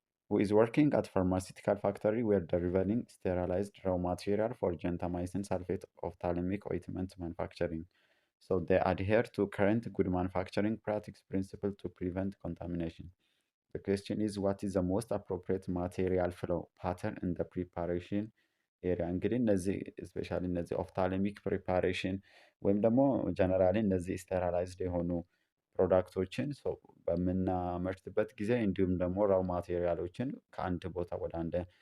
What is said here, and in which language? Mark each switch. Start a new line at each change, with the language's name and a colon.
English: who is working at pharmaceutical factory where delivering sterilized raw material for gentamicin sulfate ophthalmic ointment manufacturing. So they adhere to current good manufacturing practice principle to prevent contamination. The question is, what is the most appropriate material flow pattern in the preparation area?
Amharic: እንግዲህ እነዚህ ስፔሻሊ እነዚህ ኦፍታልሚክ ፕሪፓሬሽን ወይም ደግሞ ጀነራሊ እነዚህ ስቴራላይዝድ የሆኑ ፕሮዳክቶችን በምናመርትበት ጊዜ እንዲሁም ደግሞ ራው ማቴሪያሎችን ከአንድ ቦታ ወደ አንድ